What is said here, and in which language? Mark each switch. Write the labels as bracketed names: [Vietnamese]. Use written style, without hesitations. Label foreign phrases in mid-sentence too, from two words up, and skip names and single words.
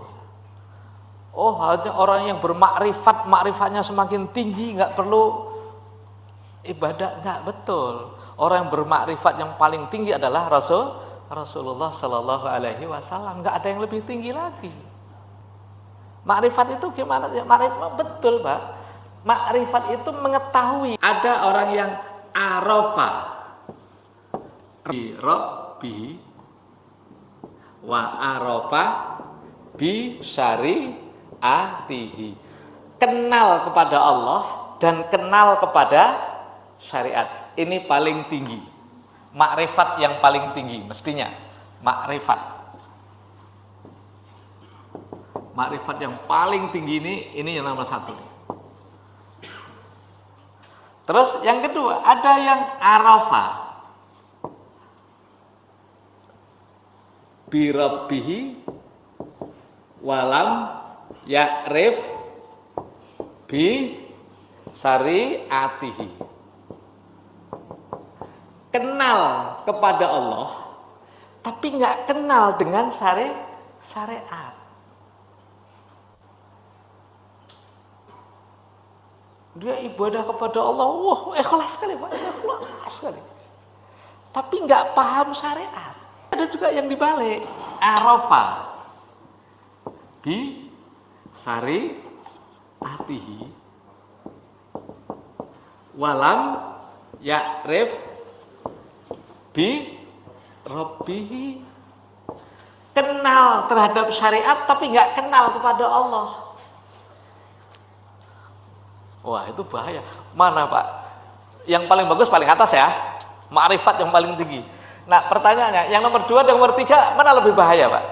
[Indonesian] Hanya orang yang bermakrifat, makrifatnya semakin tinggi, nggak perlu ibadah, nggak betul. Orang yang bermakrifat yang paling tinggi adalah Rasulullah [Arabic] صلى الله عليه وسلم. [Indonesian] Nggak ada yang lebih tinggi lagi. Makrifat itu gimana? Makrifat betul, Pak. Makrifat itu mengetahui. Ada orang yang [Arabic] عرف بربي وعرف بشريعته. [Indonesian] Kenal kepada Allah dan kenal kepada syariat. Ini paling tinggi. Makrifat yang paling tinggi mestinya. Makrifat. Makrifat yang paling tinggi ini yang nomor 1. Terus yang kedua, ada yang [Arabic] عرف بربه ولم يعرف بشريعته. [Indonesian] Kenal kepada Allah tapi nggak kenal dengan syariat. Dia ibadah kepada Allah, wah ikhlas sekali Pak, ikhlas sekali. Tapi nggak paham syariat. Ada juga yang dibalik, [Arabic] عرف بشريعته ولم يعرف بربه. [Indonesian] Kenal terhadap syariat tapi nggak kenal kepada Allah. Wah itu bahaya. Mana Pak? Yang paling bagus paling atas ya, makrifat yang paling tinggi. Nah pertanyaannya, yang nomor 2 dan nomor 3 mana lebih bahaya Pak?